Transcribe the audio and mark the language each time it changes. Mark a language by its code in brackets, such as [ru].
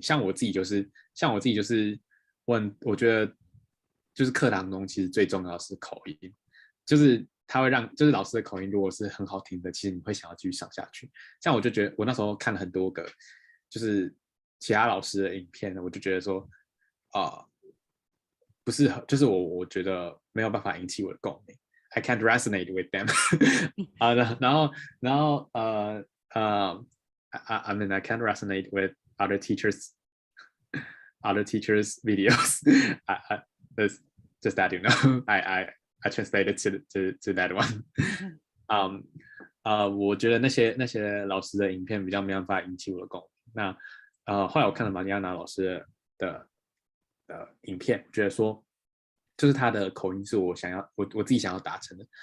[zh] 像我自己就是，我觉得就是课堂中其实最重要的是口音，就是他会让，就是老师的口音如果是很好听的，其实你会想要继续上下去。像我就觉得我那时候看了很多个就是其他老师的影片，我就觉得说不是，就是我觉得没有办法引起我的共鸣。 [en] I can't resonate with them. 然后I mean I can't resonate with other teachers videos. Just that you know, I translated to that one. [zh] 我觉得那些老师的影片比较没办法引起我的共鸣。那后来我看了玛丽亚娜老师的影片，觉得说就是他的口音是我自己想要达成的。